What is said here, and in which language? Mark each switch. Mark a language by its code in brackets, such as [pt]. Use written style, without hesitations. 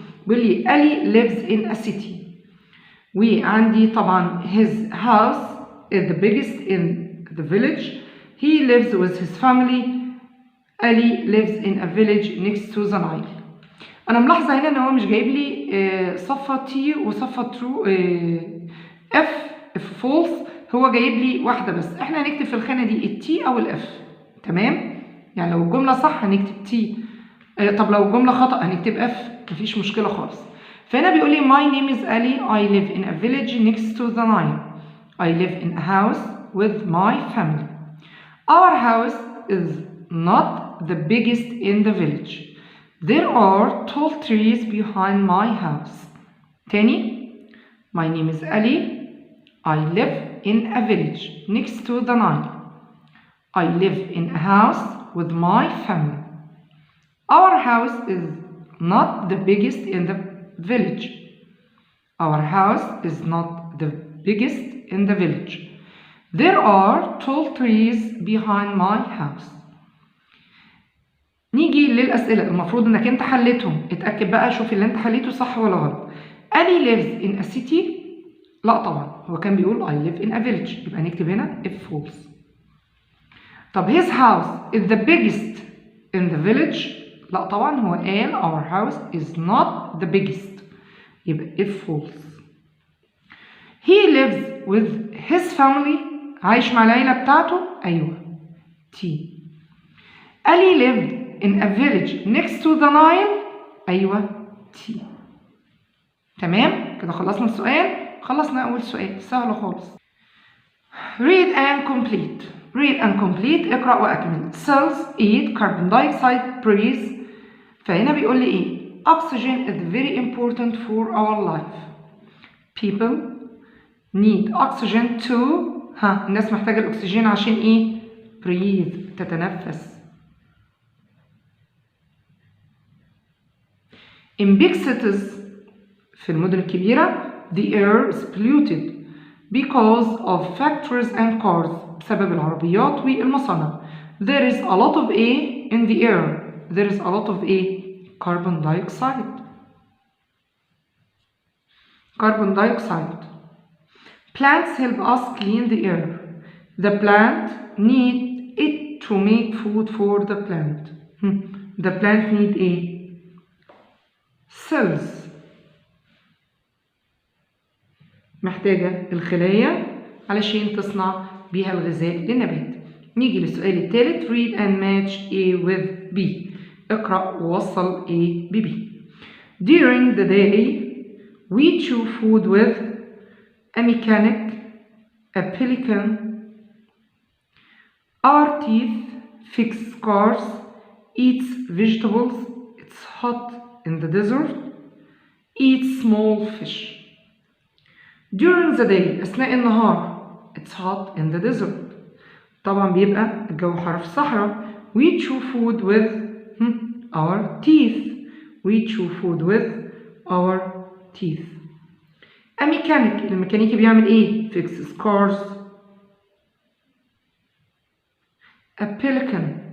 [ar] بيقول لي [en] Ali lives in a city. [ar] وعندي طبعا [en] his house is the biggest in the village. He lives with his family. Ali lives in a village next to the Nile. [ar] أنا ملاحظة هنا إن هو مش جايب لي صفة تي وصفة ترو اف فولس، هو جايب لي واحدة بس. احنا هنكتب في الخانة دي التي أو الاف. تمام؟ يعني لو الجملة صح هنكتب تي، طب لو الجملة خطأ هنكتب اف، مفيش مشكلة خالص. فهنا بيقول لي [en] my name is Ali. I live in a village next to the Nile. I live in a house with my family. Our house is not the biggest in the village. There are tall trees behind my house. [ar] تاني. [en] My name is Ali. I live in a village next to the Nile. I live in a house with my family. Our house is not the biggest in the village. Our house is not the biggest in the village. There are tall trees behind my house. [ar] نيجي للأسئلة. المفروض إنك أنت حليتهم، اتأكد بقى شوف اللي أنت حليته صح ولا غلط. [en] Ali lives in a city. [ar] لا طبعا، هو كان بيقول [en] I live in a village، [ar] يبقى نكتب هنا if false. طب [en] his house is the biggest in the village. [ar] لا طبعا، هو قال [en] our house is not the biggest، [ar] يبقى if false. [en] He lives with his family. [ar] عايش مع العيلة بتاعته. أيوه T. [en] Ali lived in a village next to the Nile. [ar] أيوه T. تمام؟ كده خلصنا السؤال، خلصنا أول سؤال، سهل خالص. [en] Read and complete. Read and complete، [ar] اقرأ وأكمل. [en] Cells eat carbon dioxide breathe. [ar] فهنا بيقول لي إيه؟ [en] Oxygen is very important for our life. People need oxygen to [ar] الناس محتاجة الأكسجين عشان إيه؟ breathe، تتنفس. [en] In big cities، [ar] في المدن الكبيرة [en] the air is polluted because of factories and cars، [ar] بسبب العربيات والمصانع. [en] There is a lot of A in the air. There is a lot of A carbon dioxide. Carbon dioxide. Plants help us clean the air. The plant need it to make food for the plant. The plant need A cells، [ar] محتاجة الخلايا علشان تصنع بيها الغذاء للنبات. نيجي للسؤال الثالث. [en] read and match A with B. [ar] اقرأ ووصل A ب B. [en] During the day we chew food with a mechanic, a pelican. Our teeth fix cars, eats vegetables, it's hot in the desert, eats small fish. During the day [ar] أثناء النهار [en] it's hot in the desert، [ar] طبعا بيبقى الجو حر في الصحراء. [en] we chew food with our teeth. we chew food with our teeth. a mechanic، [ar] الميكانيكي بيعمل ايه؟ [en] fixes cars. a pelican،